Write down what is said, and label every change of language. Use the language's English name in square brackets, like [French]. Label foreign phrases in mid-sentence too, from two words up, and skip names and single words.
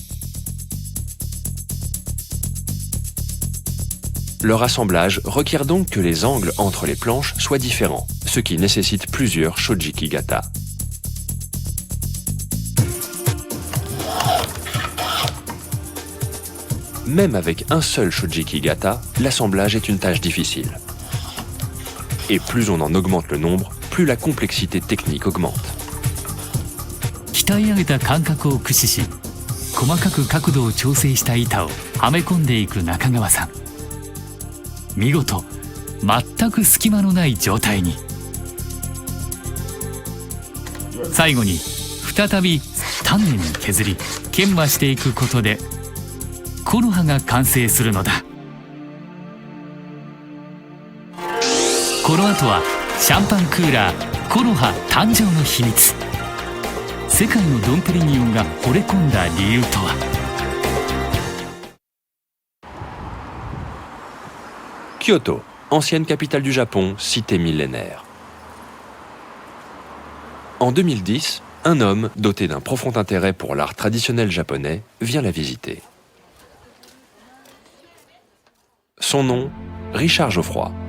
[French] Leur assemblage requiert donc que les angles entre les planches soient différents, ce qui nécessite plusieurs Shojiki Gata. Même avec un seul Shojiki Gata, l'assemblage est une tâche difficile. Et plus on en augmente le nombre, plus la complexité technique augmente. [Japanese] 鍛え上げた感覚を駆使し、細かく角度を調整した板をはめ込んでいく中川さん。見事、全く隙間のない状態に。最後に再び丹念に削り研磨していくことでコノハが完成するのだ。この後はシャンパンクーラーコノハ誕生の秘密。世界のドンペリニオンが惚れ込んだ理由とは。 [French] Kyoto, ancienne capitale du Japon, cité millénaire. En 2010, un homme, doté d'un profond intérêt pour l'art traditionnel japonais, vient la visiter. Son nom, Richard Geoffroy.